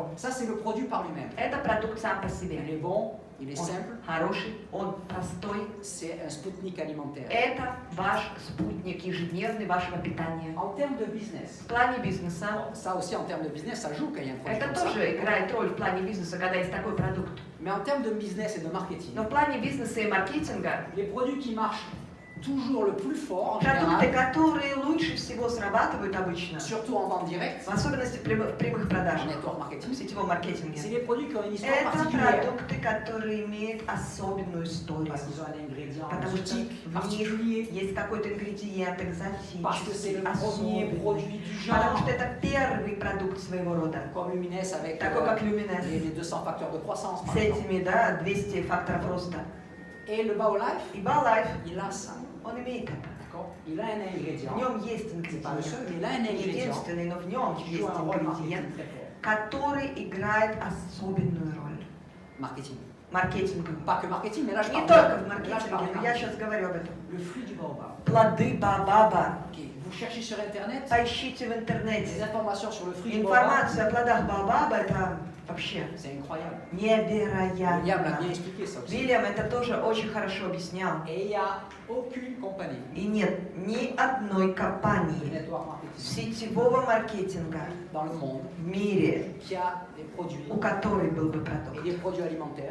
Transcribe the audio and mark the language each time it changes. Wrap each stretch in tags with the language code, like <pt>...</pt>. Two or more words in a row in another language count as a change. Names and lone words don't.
<fr>D'accord. Ça, c'est le produit par lui-même.</fr> <ru>Это продукт сам по</ru> <fr>Il</fr> <ru>себе.</ru> <fr>est bon, il est</fr> <ru>Он</ru> <fr>simple,</fr> <ru>хороший, он простой.</ru> <fr>c'est un Spoutnik alimentaire.</fr> <ru>Это ваш спутник ежедневный вашего питания.</ru> <fr>En termes de business,</fr> <ru>В плане бизнеса,</ru> <fr>bon, ça aussi en termes de business, ça joue quand il y a un produit</fr> <ru>это</ru> <fr>comme ça.</fr> <ru>тоже играет роль в плане бизнеса, когда есть такой продукт.</ru> <fr>Mais en termes de business et de marketing,</fr> <ru>Но в плане бизнеса и маркетинга,</ru> <fr>les produits qui marchent toujours le plus fort en</fr> <ru>продукты,</ru> <fr>général,</fr> <ru>которые лучше всего срабатывают обычно,</ru> <fr>surtout en vente directe,</fr> <ru>в особенности в прямых</ru> <fr>en</fr> <ru>продажах,</ru> <fr>network</fr> <ru>в</ru> <fr>marketing,</fr> <ru>сетевом</ru> <fr>c'est</fr> <ru>маркетинге,</ru> <fr>les produits qui ont une histoire</fr> <ru>это</ru> <fr>particulière.</fr> <ru>продукты, которые имеют особенную историю.</ru> <fr>Parce qu'ils ont un ingrédient</fr> <ru>Потому что</ru> <fr>exotique,</fr> <ru>в них</ru> <fr>particulier,</fr> <ru>есть какой-то ингредиент</ru> <fr>parce que c'est</fr> <ru>экзотический,</ru> <fr>le premier</fr> <ru>особенный.</ru> <fr>produit du</fr> <ru>Потому</ru> <fr>genre,</fr> <ru>что это первый продукт своего рода.</ru> <fr>comme Lumines avec</fr> <ru>Такой как</ru> <fr>les</fr> <ru>Luminous.</ru> <fr>200 facteurs de croissance, par</fr> <ru>С</ru> <fr>exemple.</fr> <ru>этими, да, 200 факторов роста.</ru> <fr>Et le Baolife,</fr> <ru>И Балайф,</ru> <fr>il a ça.</fr> <ru>он имеет это.</ru> <fr>D'accord. Il a un ingrédient,</fr> <ru>В нем есть</ru> <fr>c'est pas le seul,</fr> <ru>ингредиент.</ru> <fr>mais il a un</fr> <ru>Не</ru> <fr>ingrédient</fr> <ru>единственный, но в нем</ru> <fr>qui</fr> <ru>есть</ru> <fr>joue un rôle</fr> <ru>ингредиент,</ru> <fr>marketing très fort.</fr> <ru>который играет особенную роль.</ru> <fr>Marketing.</fr> <ru>Маркетинговую.</ru> <fr>Pas que marketing, mais là je</fr> <ru>Не</ru> <fr>parle</fr> <ru>только в</ru> <fr>là, je parle</fr> <ru>маркетинге,</ru> <fr>de</fr> <ru>но я</ru> <fr>marketing.</fr> <ru>сейчас говорю об этом.</ru> <fr>Le fruit du baobab.</fr> <ru>Плоды баобаба.</ru> <fr>Ok. Vous cherchez sur internet</fr> <ru>Поищите в</ru> <fr>des</fr> <ru>интернете.</ru> <fr>informations sur le fruit du baobab.</fr> <ru>Информация о плодах баобаба это вообще</ru> <fr>C'est incroyable.</fr> <ru>невероятно.</ru> <fr>William l'a bien expliqué ça aussi.</fr> <ru>Вильям это тоже очень хорошо объяснял.</ru> <fr>Et il n'y a aucune compagnie</fr> <ru>И нет ни одной</ru> <fr>de</fr> <ru>компании</ru> <en>network marketing</en> <ru>сетевого маркетинга</ru> <fr>dans le monde</fr> <ru>в мире,</ru> <fr>qui a des produits</fr> <ru>у которой был бы</ru> <fr>et</fr> <ru>продукт</ru> <fr>des produits alimentaires</fr>